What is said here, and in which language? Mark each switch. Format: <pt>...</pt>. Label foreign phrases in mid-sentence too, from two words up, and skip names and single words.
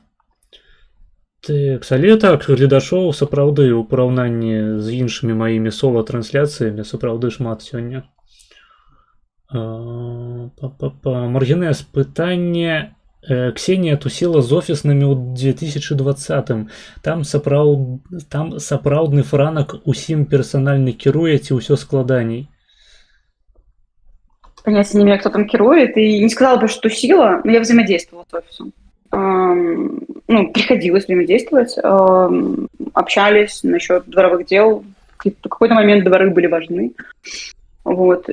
<be>Так, але так, гледачоў сапраўды ў параўнанні з іншымі маімі сола-трансляцыямі сапраўды шмат сёння. Маргінэс, пытанне. Ксенія тусіла з офіснымі ў 2020-м. Там сапраўдны франак усім персанальна кіруе, ці ўсё складаней?</be> <ru>Понятия не имею, кто там кирует, и не сказала бы, что тусила, но я взаимодействовала с офисом. Ну, приходилось взаимодействовать, общались насчет дворовых дел. В какой-то момент дворы были важны. Вот.</ru>